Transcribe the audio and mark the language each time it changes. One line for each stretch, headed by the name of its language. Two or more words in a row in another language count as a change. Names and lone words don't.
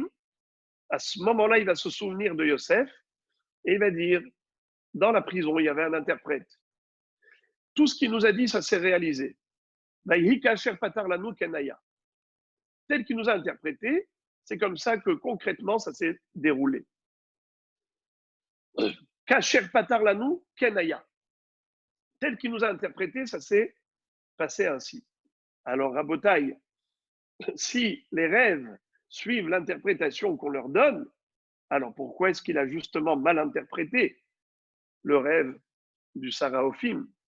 French: À ce moment-là, il va se souvenir de Yosef et il va dire, dans la prison, il y avait un interprète. Tout ce qu'il nous a dit, ça s'est réalisé. Tel qu'il nous a interprété, c'est comme ça que concrètement, ça s'est déroulé.
Hebrew: כאשר פתר לנו כן היה.
French: Tel qu'il nous a interprété, ça s'est passé ainsi. Alors, Rabotaï, si les rêves suivent l'interprétation qu'on leur donne, alors pourquoi est-ce qu'il a justement mal interprété le rêve du Sarah Ophim?